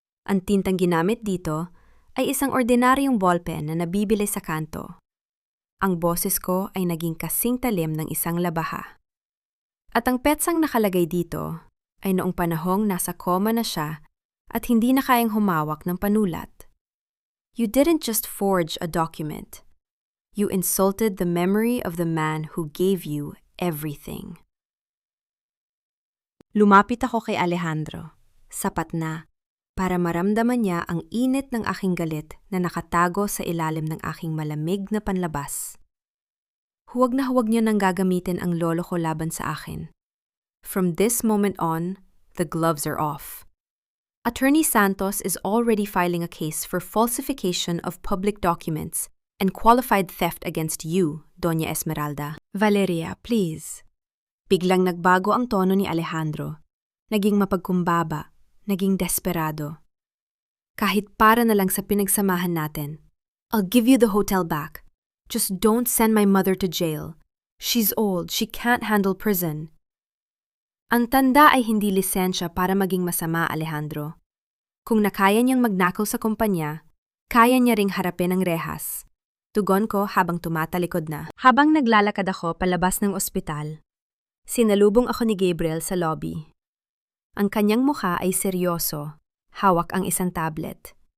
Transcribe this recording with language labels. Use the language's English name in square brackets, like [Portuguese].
[Filipino] Ang tintang ginamit dito ay isang ordinaryong ballpen na nabibili sa kanto. Ang boses ko ay naging kasing talim ng isang labaha. At ang petsang nakalagay dito ay noong panahong nasa koma na siya at hindi na kayang humawak ng panulat. [English] You didn't just forge a document. You insulted the memory of the man who gave you everything. [Filipino] Lumapit ako kay Alejandro. Sapat na para maramdaman niya ang init ng aking galit na nakatago sa ilalim ng aking malamig na panlabas. Huwag na huwag niyo nang gagamitin ang lolo ko laban sa akin. [English] From this moment on, the gloves are off. Attorney Santos is already filing a case for falsification of public documents and qualified theft against you, Doña Esmeralda. Valeria, please. [Filipino] Biglang nagbago ang tono ni Alejandro. Naging mapagkumbaba, naging desperado. Kahit para na lang sa pinagsamahan natin. [English] I'll give you the hotel back. Just don't send my mother to jail. She's old, she can't handle prison. [Filipino] Ang tanda ay hindi lisensya para maging masama, Alejandro. Kung nakaya niyang magnakaw sa kumpanya, kaya niya ring harapin ang rehas. Tugon ko habang tumatalikod na. Habang naglalakad ako palabas ng ospital, sinalubong ako ni Gabriel sa lobby. Ang kanyang mukha ay seryoso, hawak ang isang tablet.